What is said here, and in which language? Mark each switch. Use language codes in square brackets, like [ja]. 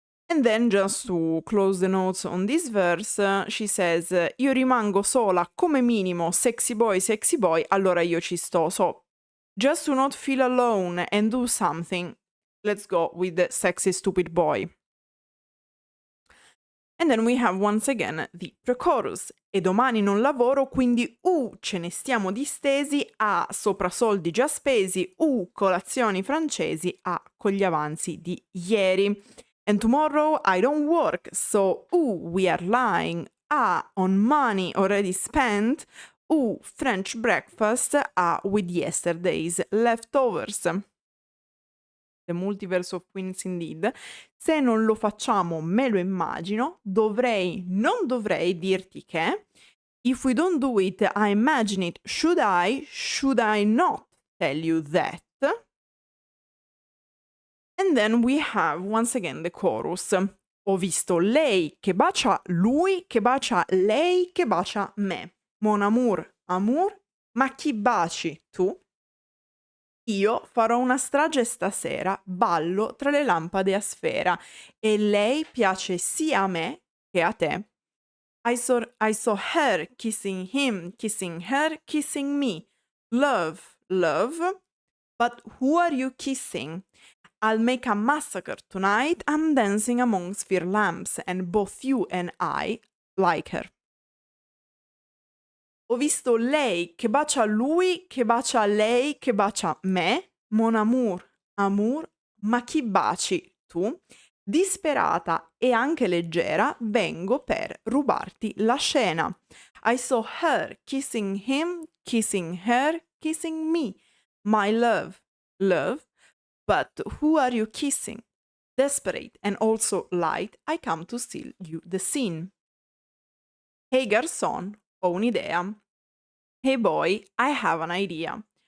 [en] And then, just to close the notes on this verse, she says, [it] io rimango sola come minimo, sexy boy, allora io ci sto. [en] So, just to not feel alone and do something, let's go with the sexy stupid boy. And then we have once again the pre-chorus. [it] E domani non lavoro, quindi ce ne stiamo distesi, sopra soldi già spesi, colazioni francesi, con gli avanzi di ieri. [en] And tomorrow I don't work, so we are lying, on money already spent, French breakfast, with yesterday's leftovers. The Multiverse of Queens indeed. [it] Se non lo facciamo, me lo immagino, non dovrei dirti che, [en] if we don't do it, I imagine it, should I not tell you that? And then we have, once again, the chorus. [it] Ho visto lei che bacia lui, che bacia lei, che bacia me. [fr] Mon amour, amour, [it] ma chi baci tu? Io farò una strage stasera, ballo tra le lampade a sfera, e lei piace sia a me che a te. [en] I saw her kissing him, kissing her, kissing me. Love, love, but who are you kissing? I'll make a massacre tonight. I'm dancing amongst fire lamps, and both you and I like her. [it] Ho visto lei che bacia lui, che bacia lei, che bacia me. [fr] Mon amour, amour, [it] ma chi baci tu? Disperata e anche leggera, vengo per rubarti la scena. [en] I saw her kissing him, kissing her, kissing me. My love, love, but who are you kissing? Desperate and also light, I come to steal you the scene. [it] Hey garçon, ho un'idea. [en] Hey boy, I have an idea.